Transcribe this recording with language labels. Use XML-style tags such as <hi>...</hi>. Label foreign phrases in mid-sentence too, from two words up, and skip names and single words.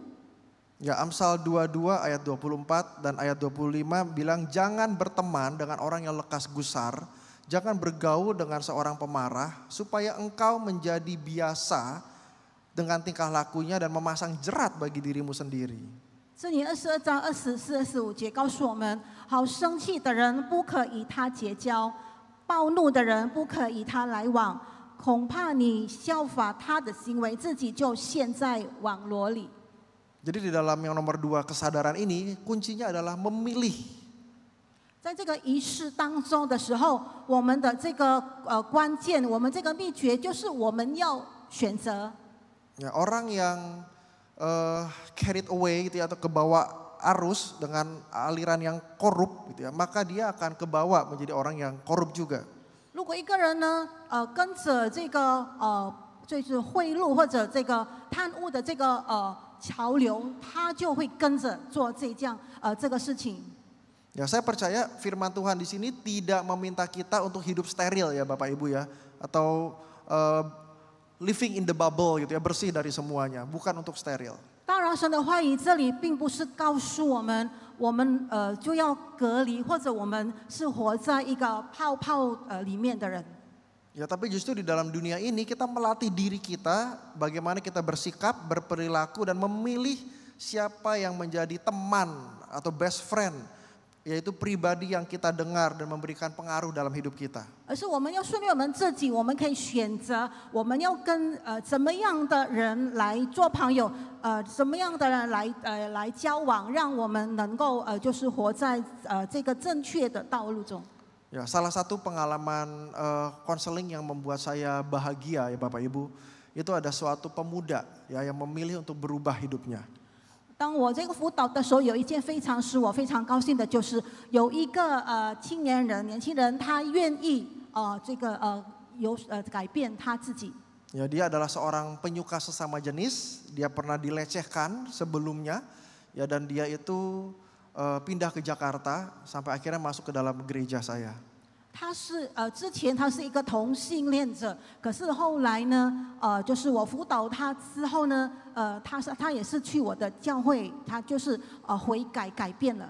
<id>Ya, Amsal 22 ayat 24 dan ayat 25 bilang jangan berteman dengan orang yang lekas gusar, jangan bergaul dengan seorang pemarah supaya engkau menjadi biasa dengan tingkah lakunya dan memasang jerat bagi dirimu sendiri.</id> <zh>这里22章24、25节告诉我们：好生气的人不可与他结交，暴怒的人不可与他来往，恐怕你效法他的行为，自己就陷在网罗里。</zh> <id>Jadi di dalam yang nomor 2 kesadaran ini kuncinya adalah memilih.</id> <zh>在这个仪式当中的时候，我们的这个关键，我们这个秘诀就是我们要选择。</zh> <id>Ya, orang yang</id> <en>carried away</en> <id>gitu ya, atau kebawa arus dengan aliran yang korup gitu ya, maka dia akan kebawa menjadi orang yang korup juga.</id> <zh>如果一个人呢，跟着这个就是贿赂或者这个贪污的这个潮流，他就会跟着做这个事情。</zh> <id>Ya, saya percaya firman Tuhan di sini tidak meminta kita untuk hidup steril ya Bapak Ibu ya, atau</id> <en>living in the bubble</en> <id>gitu ya, bersih dari semuanya, bukan untuk steril.</id> <zh>当然，神的话语这里并不是告诉我们，我们就要隔离，或者我们是活在一个泡泡里面的人。</zh> <id>Ya, tapi justru di dalam dunia ini kita melatih diri kita bagaimana kita bersikap, berperilaku dan memilih siapa yang menjadi teman atau</id> <en>best friend,</en> <id>yaitu pribadi yang kita dengar dan memberikan pengaruh dalam hidup kita.</id> <zh>而是我们要训练我们自己，我们可以选择我们要跟怎么样的人来做朋友，怎么样的人来交往，让我们能够就是活在这个正确的道路中。</zh> <id>Ya, salah satu pengalaman konseling yang membuat saya bahagia ya Bapak Ibu, itu ada suatu pemuda ya yang memilih untuk berubah hidupnya.</id> <zh>当我这个辅导的时候，有一件使我非常高兴的，就是有一个年轻人，他愿意改变他自己。</zh> <id>Ya, dia adalah seorang penyuka sesama jenis, dia pernah dilecehkan sebelumnya, ya, dan dia itu pindah ke Jakarta sampai akhirnya masuk ke dalam gereja saya.</id> <zh>之前他是一个同性恋者，可是后来呢，就是我辅导他之后呢，他也是去我的教会，他就是悔改改变了。</zh>